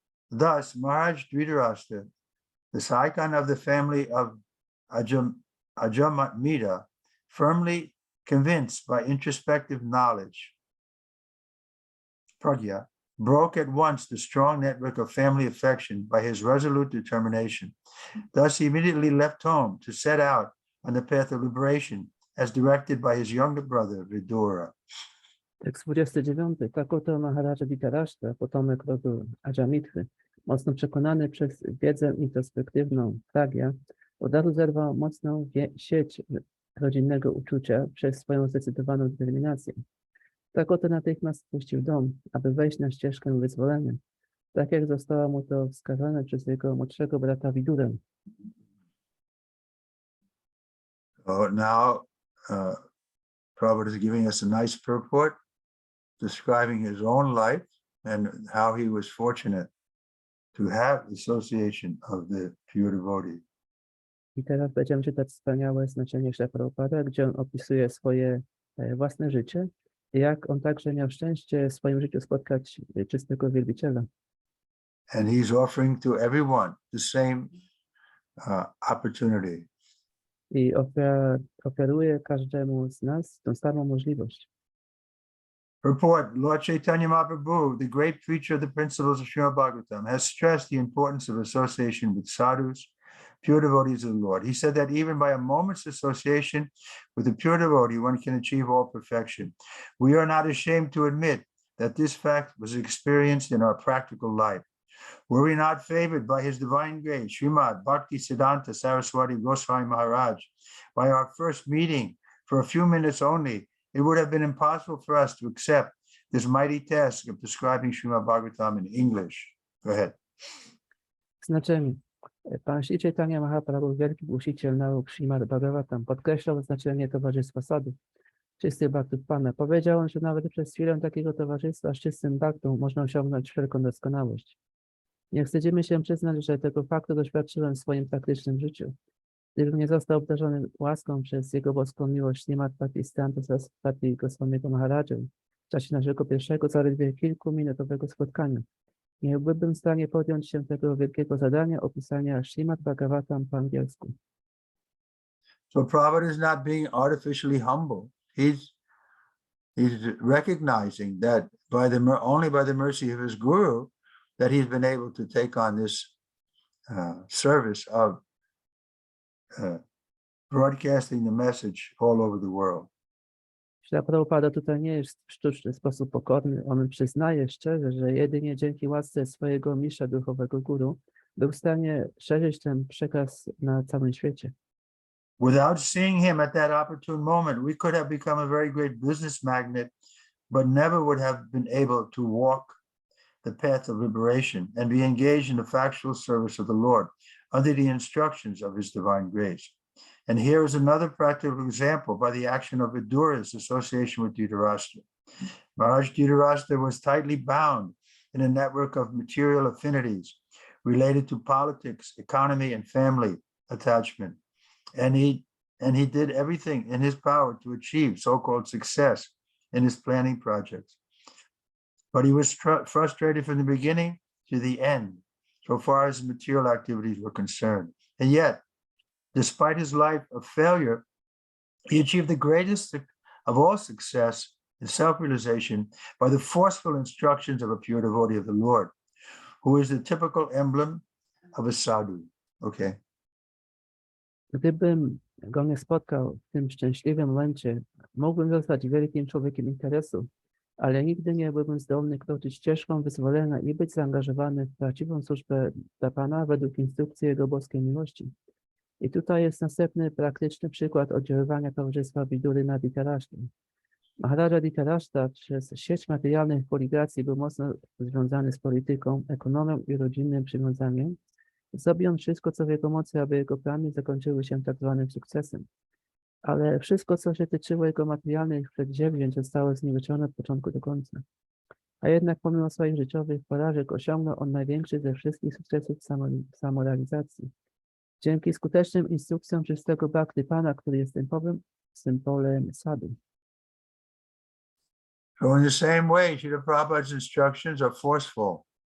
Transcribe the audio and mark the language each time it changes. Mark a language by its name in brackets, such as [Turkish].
[English] Thus, Maharaj Dhritarashtra, the Saikan of the family of Ajamita, firmly convinced by introspective knowledge, Pragya, broke at once the strong network of family affection by his resolute determination. Thus, he immediately left home to set out on the path of liberation, as directed by his younger brother, Vidura. [Polish] Tekst 29. Tak oto Maharaja Dhritarashtra, potomek rodu Ajamitry, mocno przekonany przez wiedzę introspektywną Pragya, od razu zerwał mocną sieć rodzinnego uczucia przez swoją zdecydowaną determinację. Tak oto natychmiast spuścił dom, aby wejść na ścieżkę wyzwolenia, tak jak zostało mu to wskazane przez jego młodszego brata Vidurę. [English] So now Prabhupada is giving us a nice purport, describing his own life and how he was fortunate to have association of the pure devotees. [Polish] I teraz będziemy czytać wspaniałe znaczenie Śrila Prabhupada, gdzie on opisuje swoje własne życie, jak on także miał szczęście w swoim życiu spotkać czystego wielbiciela. [English] And he's offering to everyone the same opportunity. [Polish] I oferuje każdemu z nas tą samą możliwość. [English] Report, Lord Chaitanya Mahaprabhu, the great preacher of the principles of Śrimad Bhagavatam, has stressed the importance of association with sadhus, pure devotees of the Lord. He said that even by a moment's association with a pure devotee, one can achieve all perfection. We are not ashamed to admit that this fact was experienced in our practical life. Were we not favored by his divine grace, Śrimad Bhakti Siddhanta Saraswati Goswami Maharaj, by our first meeting for a few minutes only, it would have been impossible for us to accept this mighty task of describing Śrimad Bhagavatam in English. Go ahead. [Polish] Znaczenie. Pan Śri Chaitanya Mahaprabhu, wielki głosiciel nauk Śrimad Bhagavatam, podkreślał znaczenie towarzystwa sadhów, czystych bhaktów Pana. Powiedział on, że nawet przez chwilę takiego towarzystwa z czystym bhaktą można osiągnąć wszelką doskonałość. Nie wstydzimy się przyznać, że tego faktu doświadczyłem w swoim praktycznym życiu. Gdybym nie został obdarzony łaską przez jego boską miłość Śrimad Bhakti Siddhanta Saraswati Goswamiego Maharadża w czasie naszego pierwszego, zaledwie kilkuminutowego spotkania, nie byłbym w stanie podjąć się tego wielkiego zadania opisania Śrimad Bhagavatam po angielsku. [English] So Prabhupada is not being artificially humble. He's recognizing that only by the mercy of his guru that he's been able to take on this service of broadcasting the message all over the world. [Polish] Śrila Prabhupada tutaj nie jest w sztuczny sposób pokorny. On przyznaje szczerze, że jedynie dzięki łasce swojego mistrza duchowego guru był w stanie szerzyć ten przekaz na całym świecie. [English] Without seeing him at that opportune moment, we could have become a very great business magnate, but never would have been able to walk the path of liberation and be engaged in the factual service of the Lord under the instructions of his divine grace. And here is another practical example by the action of Vidura's association with Dhritarashtra. Maharaj Dhritarashtra was tightly bound in a network of material affinities related to politics, economy, and family attachment. And he did everything in his power to achieve so-called success in his planning projects. But he was frustrated from the beginning to the end, so far as material activities were concerned. And yet, despite his life of failure, he achieved the greatest of all success in self-realization by the forceful instructions of a pure devotee of the Lord, who is the typical emblem of a sadhu. Okay. [Polish] Gdybym go nie spotkał w tym szczęśliwym momencie, mógłbym zostać wielkim człowiekiem interesu, ale nigdy nie byłbym zdolny kroczyć ścieżką wyzwolenia i być zaangażowany w prawdziwą służbę dla Pana według instrukcji Jego boskiej miłości. I tutaj jest następny praktyczny przykład oddziaływania towarzystwa Vidury na Dhritarashtrę. Maharaja Dhritarashtra przez sieć materialnych koligacji był mocno związany z polityką, ekonomią i rodzinnym przywiązaniem. Zrobił on wszystko, co w jego mocy, aby jego plany zakończyły się tak zwanym sukcesem. Ale wszystko, co się tyczyło jego materialnych przedsięwzięć, zostało zniweczone od początku do końca. A jednak pomimo swoich życiowych porażek osiągnął on największy ze wszystkich sukcesów samorealizacji. Dzięki skutecznym instrukcjom czystego bhakty Pana, który jest symbolem sadhu. [English] So in the same way, Srila Prabhupada's instructions are forceful.